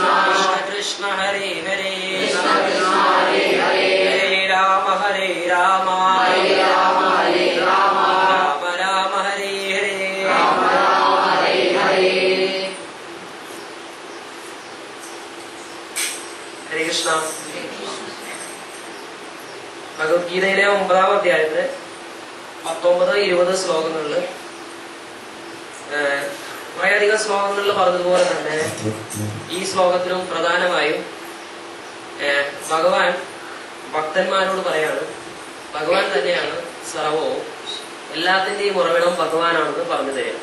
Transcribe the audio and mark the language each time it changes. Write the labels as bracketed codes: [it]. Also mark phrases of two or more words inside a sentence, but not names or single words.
[sa] കൃഷ്ണ കൃഷ്ണ ഹരേ ഹരേ കൃഷ്ണ കൃഷ്ണ ഹരേ ഹരേ ഹരേ രാമ ഹരേ രാമ ഹരേ രാമ ഹരേ രാമ രാമ രാമ ഹരേ ഹരേ രാമ രാമ ഹരേ ഹരേ ഹരേ കൃഷ്ണ. [ml] ഭഗവത്ഗീതയിലെ 9-ാം അധ്യായത്തിലെ 19-20 ശ്ലോകങ്ങളിൽ വളരെയധികം ശ്ലോകങ്ങളിൽ പറഞ്ഞതുപോലെ തന്നെ ഈ ശ്ലോകത്തിലും പ്രധാനമായും ഭഗവാൻ ഭക്തന്മാരോട് പറയാണ്, ഭഗവാൻ തന്നെയാണ് സർവവും, എല്ലാത്തിന്റെയും ഉറവിടം ഭഗവാനാണെന്ന് പറഞ്ഞു തരും.